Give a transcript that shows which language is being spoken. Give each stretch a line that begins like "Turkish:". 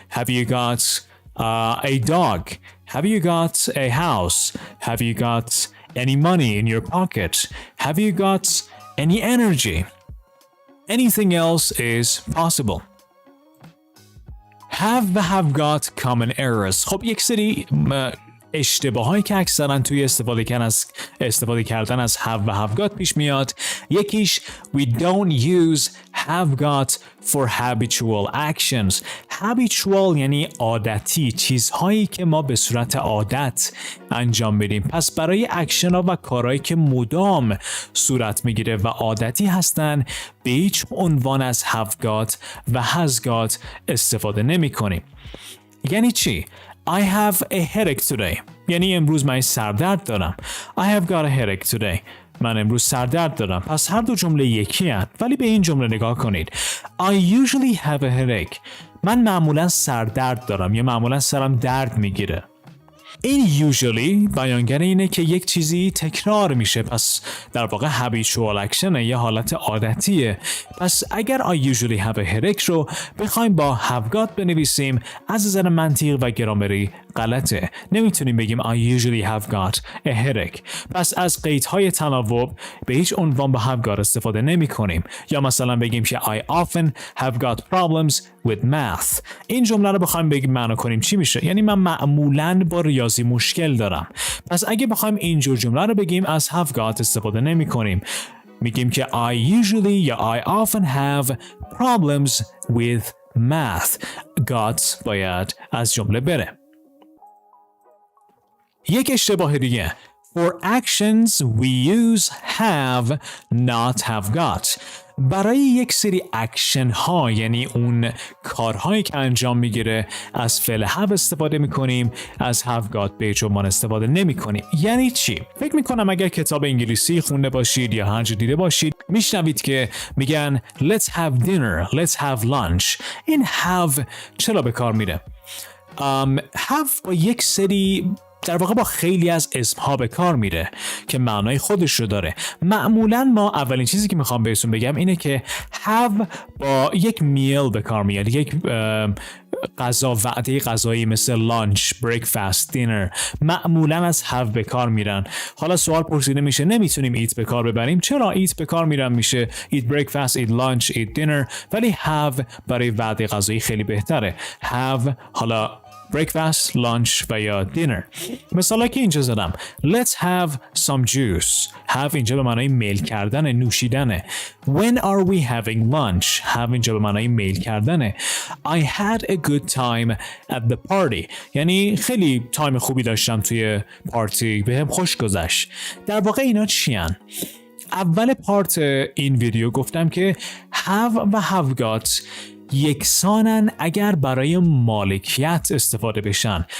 English: Have you got a dog? Have you got a house? Have you got any money in your pocket? Have you got any energy? Anything else is possible. Have
Persian: و
English: have got common errors.
Persian: خب یک سری اشتباهایی که اکثرا توی استفاده کردن از have و have got پیش میاد. یکیش
English: we don't use have got for habitual actions.
Persian: habitual یعنی عادتی، چیزهایی که ما به صورت عادت انجام میدیم. پس برای اکشن ها و کارهایی که مدام صورت میگیره و عادتی هستن به هیچ عنوان از have got و has got استفاده نمی کنیم. یعنی چی؟
English: I have a headache today.
Persian: یعنی امروز من سردرد دارم.
English: I have got a headache today.
Persian: من امروز سردرد دارم. پس هر دو جمله یکی هست. ولی به این جمله نگاه کنید.
English: I usually have a headache.
Persian: من معمولا سردرد دارم یا معمولا سرم درد میگیره. این usually بیانگر اینه که یک چیزی تکرار میشه، پس در واقع habitual action یه حالت عادتیه. پس اگر
English: I usually have a headache
Persian: رو بخوایم با have got بنویسیم از نظر منطق و گرامری غلطه. نمیتونیم بگیم
English: I usually have got a headache.
Persian: پس از قیدهای تناوب به هیچ عنوان با have got استفاده نمی کنیم. یا مثلا بگیم که
English: I often have got problems with math.
Persian: این جمله رو بخوایم بگیم معنا کنیم چی میشه؟ یعنی من معمولاً با ریاضی مشکل دارم. پس اگه بخوایم اینجور جمله رو بگیم از have got استفاده نمی کنیم. میگیم که
English: I usually
Persian: یا
English: I often have problems with math.
Persian: got باید از جمله بره. یک اشتباه دیگه.
English: For actions we use have not have got.
Persian: برای یک سری اکشن ها یعنی اون کارهایی که انجام میگیره از فعل have استفاده میکنیم، از have got به هیچ عنوان استفاده نمی کنیم. یعنی چی؟ فکر میکنم اگر کتاب انگلیسی خونده باشید یا هر جا دیده باشید میشنوید که میگن
English: let's have dinner, let's have lunch.
Persian: این have چرا به کار میره؟ have با یک سری در واقع با خیلی از اسمها به کار میره که معنای خودش رو داره. معمولا ما اولین چیزی که میخوام بهتون بگم اینه که have با یک میل به کار میاد، یک غذا، وعده غذایی مثل لانچ، بریکفاست، دینر معمولا از have به کار میرن. حالا سوال پرسیده میشه نمیتونیم ایت به کار ببریم. چرا ایت به کار میرن؟ میشه
English: eat breakfast, eat lunch, eat dinner,
Persian: ولی have برای وعده غذایی خیلی بهتره.
English: have
Persian: حالا
English: breakfast, lunch و یا dinner.
Persian: مثالا که اینجا زدم
English: let's have some juice.
Persian: have اینجا به معنای میل کردن، نوشیدنه.
English: when are we having lunch.
Persian: have اینجا به معنای میل کردنه.
English: I had a good time at the party.
Persian: یعنی خیلی تایم خوبی داشتم توی پارتی، بهم خوش گذشت. در واقع اینا چی هن؟ اول پارت این ویدیو گفتم که have و have got یکسانن اگر برای مالکیت استفاده بشن.